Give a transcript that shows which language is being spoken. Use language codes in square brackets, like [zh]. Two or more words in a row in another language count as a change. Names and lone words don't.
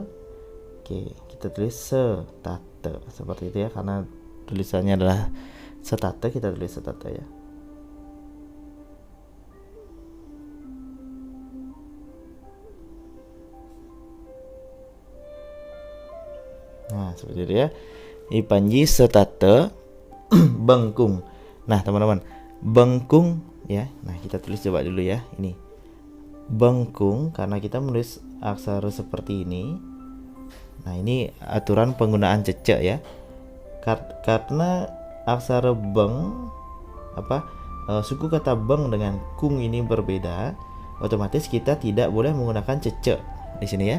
[id] Oke, kita tulis setate seperti itu ya, karena tulisannya adalah setate, kita tulis setate ya. Nah, seperti itu ya. [ban] Ipanji setate bengkung. [id] Nah, teman-teman, bengkung ya. Nah, kita tulis coba dulu ya. Ini bengkung karena kita menulis aksara seperti ini. Nah, ini aturan penggunaan cecek ya. Karena aksara beng suku kata beng dengan kung ini berbeda, otomatis kita tidak boleh menggunakan cecek di sini ya.